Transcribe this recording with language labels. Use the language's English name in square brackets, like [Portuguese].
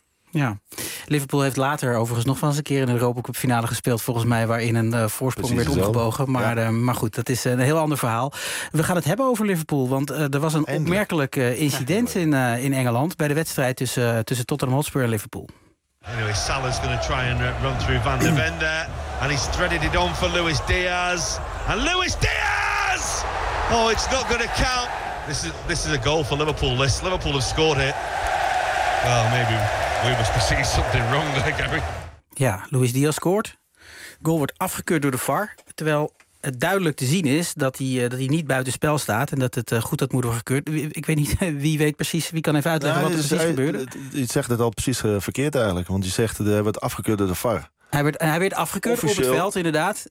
[Dutch] Ja, Liverpool heeft later overigens nog wel eens een keer in de Europa Cup finale gespeeld, volgens mij, waarin een voorsprong werd omgebogen. Maar goed, dat is een heel ander verhaal. We gaan het hebben over Liverpool, want er was een opmerkelijk incident in Engeland bij de wedstrijd tussen Tottenham Hotspur en Liverpool. [English] Anyway, Salah's going to try and run through Van de Ven there, and he's threaded it on for Luis Diaz. And Luis Diaz! Oh, it's not going to count. This is a goal for Liverpool. Liverpool have scored it. Well, maybe. We must be seeing something wrong there, Gary. [Dutch] Ja, Luis Diaz scoort. Goal wordt afgekeurd door de VAR. Terwijl het duidelijk te zien is dat hij niet buitenspel staat. En dat het goed had moeten worden gekeurd. Ik weet niet, wie kan even uitleggen wat er precies gebeurde. Je zegt het al precies verkeerd eigenlijk. Want je zegt dat hij wordt afgekeurd door de VAR. Hij werd afgekeurd officieel, op het veld, inderdaad.